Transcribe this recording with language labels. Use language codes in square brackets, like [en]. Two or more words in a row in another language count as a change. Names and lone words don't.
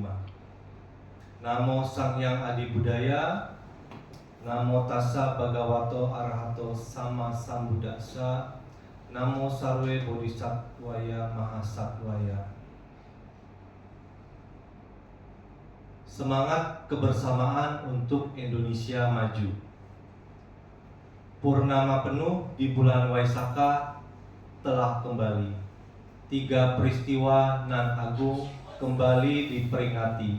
[sa] Namo Sang Hyang Adi Buddhaya, [pi] Namo Tassa Bhagavato Arahato Sama Sambuddhassa, [sa] Namo Sarwe Bodhisattvaya Mahasattvaya. [id] Semangat kebersamaan untuk Indonesia maju. Purnama penuh di bulan Waisaka telah kembali. 3 peristiwa nan agung kembali diperingati.